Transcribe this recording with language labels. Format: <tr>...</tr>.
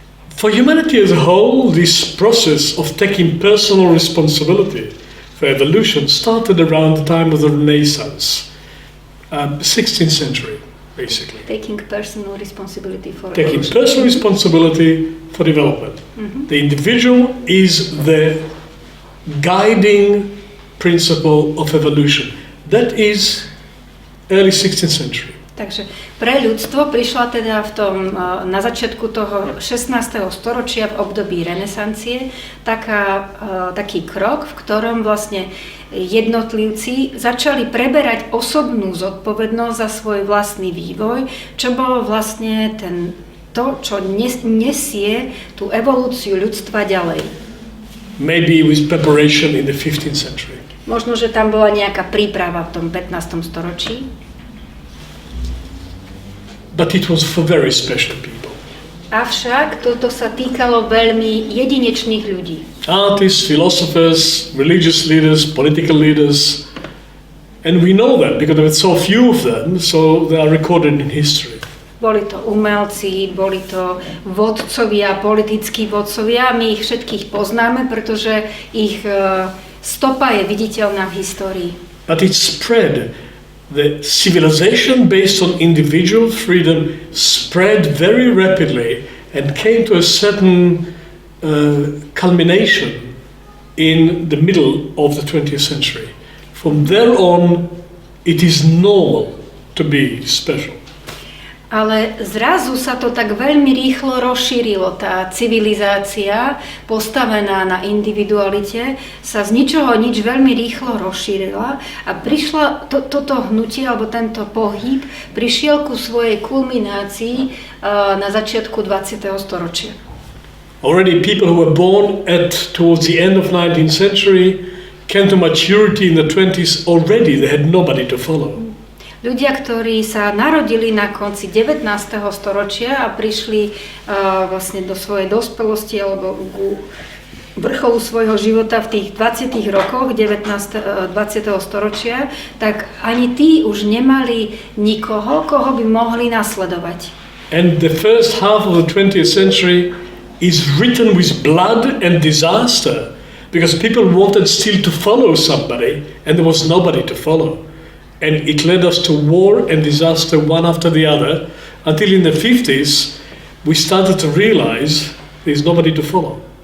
<en>For humanity as a whole, this process of taking personal responsibility for evolution started around the time of the Renaissance, 16th century, basically. Taking personal responsibility for development. The individual is the guiding principle of evolution. That is early 16th century.</en> <sk>Takže pre ľudstvo prišla teda na začiatku toho 16. storočia v období renesancie taký krok, v ktorom vlastne jednotlivci začali preberať osobnú zodpovednosť za svoj vlastný vývoj, čo bolo vlastne to, čo nesie tú evolúciu ľudstva ďalej.</sk> <en>Maybe with preparation in the 15th century.</en> <sk>Možno, že tam bola nejaká príprava v tom 15. storočí.</sk> <en>But it was for very special people.</en> <sk>Avšak toto sa týkalo veľmi jedinečných ľudí.</sk> <en>Artists, philosophers, religious leaders, political leaders. And we know that because there were so few of them, so they are recorded in history.</en> <sk>Boli to umelci, boli to vodcovia, politickí vodcovia. My ich všetkých poznáme, pretože ich stopa je viditeľná v histórii.</sk> <en>But it spread. The civilization based on individual freedom spread very rapidly and came to a certain culmination in the middle of the 20th century. From there on, it is normal to be special.</en> <sk>Ale zrazu sa to tak veľmi rýchlo rozšírilo. Tá civilizácia postavená na individualite sa z ničoho nič veľmi rýchlo rozšírila a prišla toto hnutie alebo tento pohyb prišiel ku svojej kulminácii na začiatku 20. storočia.</sk> <en>Already people who were born towards the end of 19th century came to maturity in the 20s already. They had nobody to follow.</en> <sk>Ľudia, ktorí sa narodili na konci 19. storočia a prišli vlastne do svojej dospelosti alebo ku vrcholu svojho života v tých 20. rokoch 20. storočia, tak ani tí už nemali nikoho, koho by mohli nasledovať.</sk> <en>And the first half of the 20th century is written with blood and disaster because people wanted still to follow somebody and there was nobody to follow. And it led us to war and disaster one after the other until in the 50s we started to realize there's nobody to follow.</en>